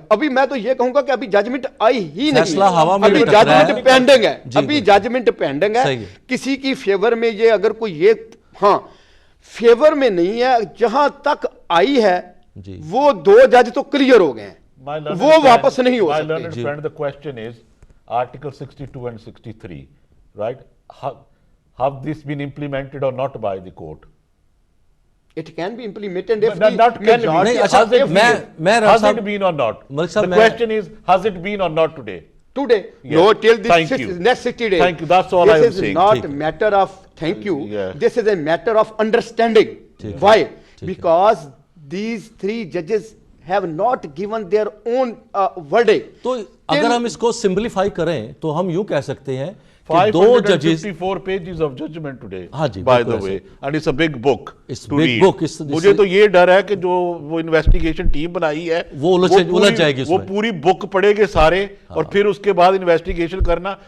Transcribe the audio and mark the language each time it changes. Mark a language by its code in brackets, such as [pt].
[ur] ابھی میں تو یہ کہوں گا کہ ابھی ججمنٹ آئی ہی نہیں، ابھی ججمنٹ پینڈنگ ہے، ابھی ججمنٹ پینڈنگ ہے. کسی کی فیور میں یہ اگر کوئی یہ ہاں فیور میں نہیں ہے، جہاں تک آئی ہے وہ 2 جج تو کلیئر ہو گئے ہیں، وہ واپس نہیں ہو سکتے. [en] My learned friend, the question is Article 62 and 63, right? Have this been implemented or not by the court? It can be implemented if not can be. Has it been or not? The question is, has it been or not today? Today? No, till this next 60 days. Thank you. That's all I am saying. This is not a matter of thank you. This is a matter of understanding. Why? Because these 3 judges have not given their own verdict. [ur] تو اگر ہم اس کو simplify کریں تو ہم یوں کہہ سکتے ہیں [en] 554 pages of judgment today, by the way, and it's a big book to read. [ur] مجھے تو یہ ڈر ہے کہ جو وہ انویسٹیگیشن ٹیم بنائی ہے وہ الجھ جائے گی، وہ پوری بک پڑھے گے سارے اور پھر اس کے بعد انویسٹیگیشن کرنا.